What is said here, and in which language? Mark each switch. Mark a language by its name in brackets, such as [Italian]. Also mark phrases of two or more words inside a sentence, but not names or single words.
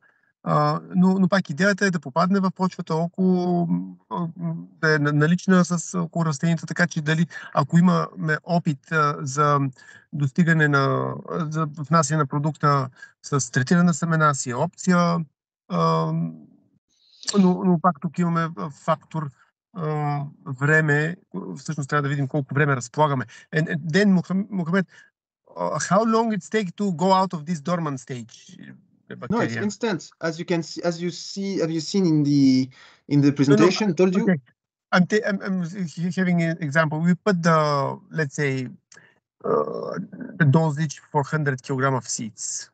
[Bulgarian] Но пак идеята е да попадне в почвата да е налична около растенията, така че дали, ако имаме опит за достигане за внасяне на продукта с третирана семена, си е опция, но пак тук имаме фактор време. Всъщност трябва да видим колко време разполагаме. [English] And then, Mohamed, how long it takes to go out of this dormant stage? No, it's instant. As you see, have you seen in the presentation? No, Told you. Okay. I'm having an example. We put let's say, the dosage for 100 kg of seeds.